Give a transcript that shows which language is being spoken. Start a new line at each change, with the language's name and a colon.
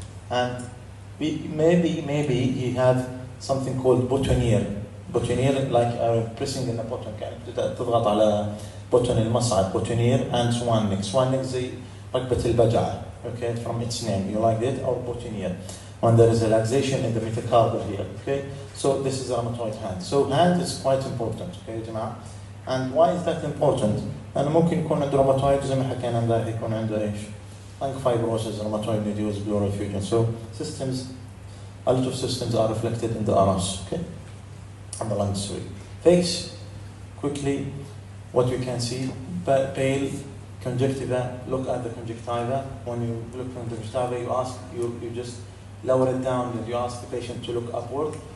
English: And maybe he have something called boutonniere, like pressing in the button,
Arabic: كأنك تضغط على
English: button
Arabic: المصعد,
English: boutonniere, and swan neck
Arabic: زي ركبة البجعة,
English: okay, from its name, you like that, or boutonniere, when there is a laxation in the metacarpal here, okay. So this is a rheumatoid hand. So hand is quite important, okay,
Arabic: جماعة.
English: And why is that important?
Arabic: أنا ممكن يكون عنده rheumatoid زي ما حكينا امبارح يكون عنده إيش؟
English: lung fibrosis, rheumatoid nodules, pleural effusion. So a lot of systems are reflected in the RS, okay, and the lungs. Face, quickly, what you can see, pale, conjunctiva. Look at the conjunctiva. When you look at the conjunctiva, you just lower it down, and you ask the patient to look upward.